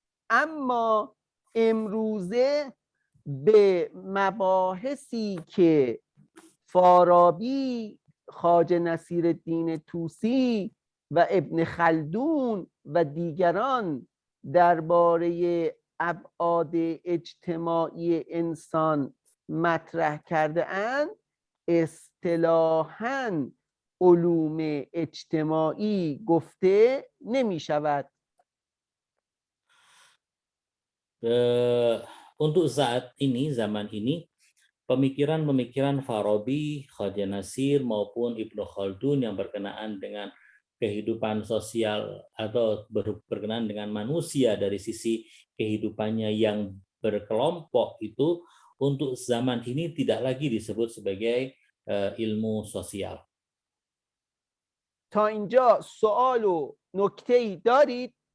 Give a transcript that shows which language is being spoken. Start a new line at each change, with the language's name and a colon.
Persian: اما امروزه به مباحثی که فارابی، خواجه نصیرالدین طوسی و ابن خلدون و دیگران درباره ابعاد اجتماعی انسان مطرح کرده اند اصطلاحاً علوم اجتماعی گفته نمی شود.
Indonesian: Untuk saat ini, zaman ini, pemikiran-pemikiran Farabi, Khwaja Nasir maupun Ibnu Khaldun yang berkenaan dengan kehidupan sosial atau berkenaan dengan manusia dari sisi kehidupannya yang berkelompok itu untuk zaman ini tidak lagi disebut sebagai ilmu sosial.
Persian: تا اینجا سوال و نکته‌ای دارید؟